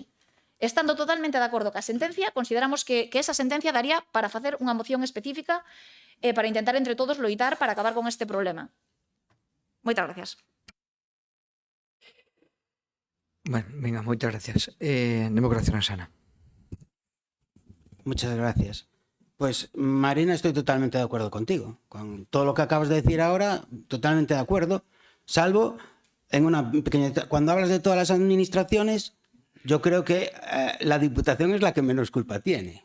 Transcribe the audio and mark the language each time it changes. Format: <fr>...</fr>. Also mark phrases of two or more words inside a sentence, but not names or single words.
<gl>Estando totalmente de acordo ca sentencia, consideramos que esa sentencia daría para facer unha moción específica e para intentar entre todos loitar para acabar con este problema. Moitas gracias. Bueno, venga, moitas gracias. Democracia Sana.</gl> <es>Muchas gracias. Pues, Marina, estoy totalmente de acuerdo contigo. Con todo lo que acabas de decir ahora, totalmente de acuerdo, salvo en una pequeña... Cuando hablas de todas las administraciones, yo creo que la Diputación es la que menos culpa tiene.</es>